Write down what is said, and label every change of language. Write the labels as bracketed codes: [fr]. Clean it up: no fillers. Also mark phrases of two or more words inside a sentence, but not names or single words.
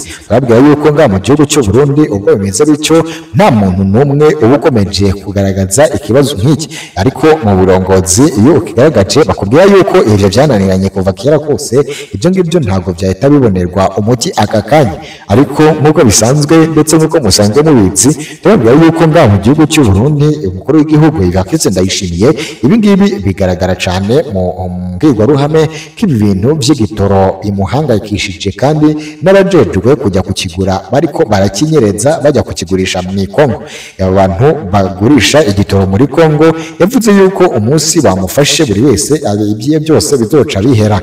[rn] Babwira yuko nga mu gihugu cy'u Burundi ubwo bimeze bityo nta muntu n'umwe uba ukomeje kugaragaza ikibazo nk'iki, ariko mu burongozi iyo ukigaragaje bakubwira yuko ibyo byananiranye kuva kera kose, ibyo ngibyo ntabwo byahita bibonerwa umuti aka kanya. Ariko nk'uko bisanzwe ndetse nk'uko musanzwe mubizi, babwira yuko nga mu gihugu cy'u Burundi umukuru w'igihugu Evariste Ndayishimiye ibingibi bigaragara cyane mu mbwirwaruhame ko ibi bintu by'igitoro bimuhangayikishije, kandi n'abajejwe kujya kukigura bariko barakinyereza bajya kukigurisha mu Kongo. Aba bantu bagurisha igitoro muri Kongo yavuze yuko umunsi bamufashe buri wese ibyiye byose bizoca bihera.